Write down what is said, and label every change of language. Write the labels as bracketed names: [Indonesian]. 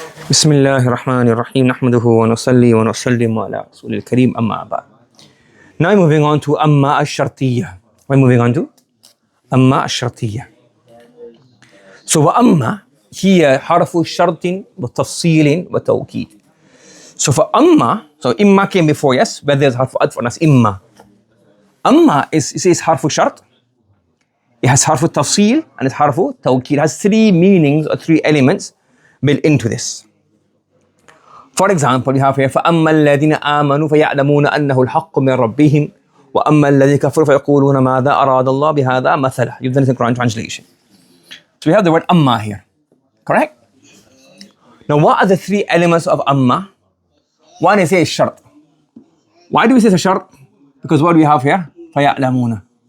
[Arabic] بسم الله الرحمن الرحيم نحمده ونصلي ونسلم على رسول الكريم أما بعد. [English] Now I'm moving on to [Arabic] أما الشرطية. [English] We're moving on to أما الشرطية. [Arabic] So وأما هي حرف شرط وتفصيل وتوكيد. [English] So for أما, so إما came before, yes, but there's حرف عطف on us إما. أما is, it says حرف شرط. It has حرف التفصيل and it's حرف توكيد. It has three meanings or three elements built into this. For example, we have here [Arabic] فَأَمَّا الَّذِينَ آمَنُوا فَيَعْلَمُونَ أَنَّهُ الْحَقُّ مِنْ رَبِّهِمْ وَأَمَّا الَّذِينَ كَفَرُوا فَيَقُولُونَ مَاذَا أَرَادَ اللَّهُ بِهَذَا مَثَلًا. [English] You've done it in Quran translation. So we have the word amma here. Correct? Now what are the three elements of amma? One is a shart. Why do we say it's a shart? Because what do we have here? [Arabic] فَيَعْلَمُونَ.